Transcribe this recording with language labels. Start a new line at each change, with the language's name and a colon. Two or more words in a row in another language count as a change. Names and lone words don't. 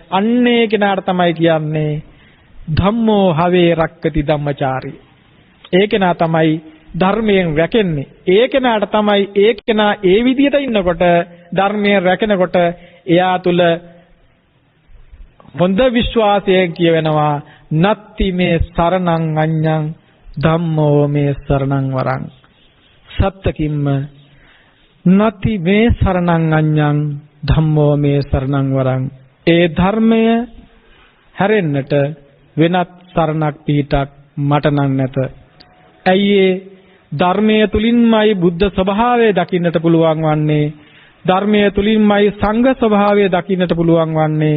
Sinhala: අන්නේ කෙනාට තමයි කියන්නේ
Pali: ධම්මෝ හවේ රක්කති ධම්මචාරී.
Sinhala: ඒ කෙනා තමයි ධර්මයෙන් රැකෙන්නේ. ඒ කෙනාට තමයි ඒ කෙනා ඒ විදියට ඉන්නකොට ධර්මයෙන් රැකෙනකොට එයා තුල හොඳ විශ්වාසයෙන් කියවෙනවා
Pali: නත්ති මේ සරණං අඤ්ඤං ධම්මෝ මේ සරණං වරං. සත්‍යකින්ම නති මේ සරණං අඤ්ඤං ධම්මෝ මේ සරණං වරං.
Sinhala: ඒ ධර්මය හැරෙන්නට වෙනත් සරණක් පිටක් මට නම් නැත. ඇයි ඒ ධර්මයේ තුලින්මයි බුද්ධ ස්වභාවය දකින්නට පුළුවන් වන්නේ. ධර්මයේ තුලින්මයි සංඝ ස්වභාවය දකින්නට පුළුවන් වන්නේ.